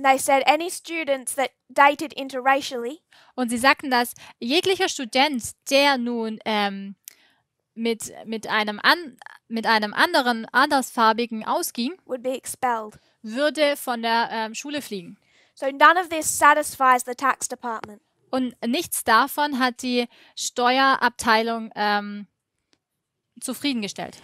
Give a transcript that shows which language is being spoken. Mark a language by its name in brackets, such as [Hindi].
[English] And they said any students that dated interracially [German] Und sie sagten, dass jeglicher Student, der nun mit einem anderen, andersfarbigen ausging, [English] would be expelled. [German] würde von der Schule fliegen. [English] So none of this satisfies the tax department. [German] Und nichts davon hat die Steuerabteilung zufriedengestellt.